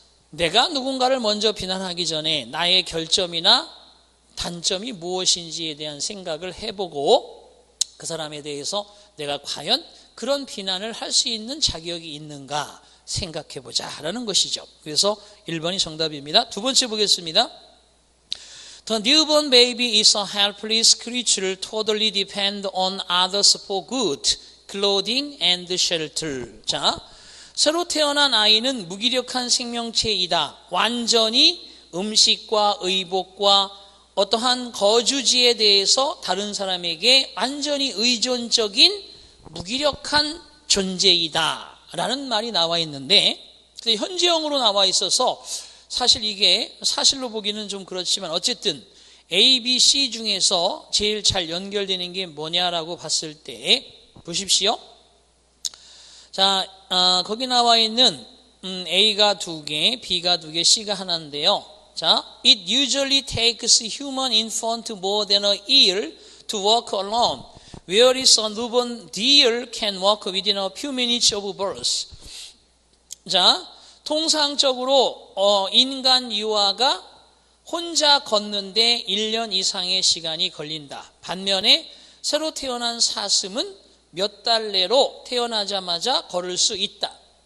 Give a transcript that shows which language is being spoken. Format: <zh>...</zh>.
<ko>내가 누군가를 먼저 비난하기 전에 나의 결점이나 단점이 무엇인지에 대한 생각을 해보고 그 사람에 대해서 내가 과연 그런 비난을 할 수 있는 자격이 있는가 생각해보자라는 것이죠. 그래서 1번이 정답입니다. 두 번째 보겠습니다.</ko> <en>The newborn baby is a helpless creature totally depend on others for good, clothing and shelter.</en> <ko>자, 새로 태어난 아이는 무기력한 생명체이다. 완전히 음식과 의복과 어떠한 거주지에 대해서 다른 사람에게 완전히 의존적인 무기력한 존재이다 라는 말이 나와 있는데 현재형으로 나와 있어서 사실 이게 사실로 보기는 좀 그렇지만 어쨌든 A, B, C 중에서 제일 잘 연결되는 게 뭐냐라고 봤을 때 보십시오. 자, 거기 나와 있는 A가 2개, B가 2개, C가 하나인데요. 자,</ko> <en>it usually takes human infant more than a year to walk alone, whereas a newborn deer can walk within a few minutes of birth.</en> <ko>자, 통상적으로 인간 유아가 혼자 걷는데 1년 이상의 시간이 걸린다. 반면에 새로 태어난 사슴은 몇 달 내로 태어나자마자 걸을 수 있다.</ko>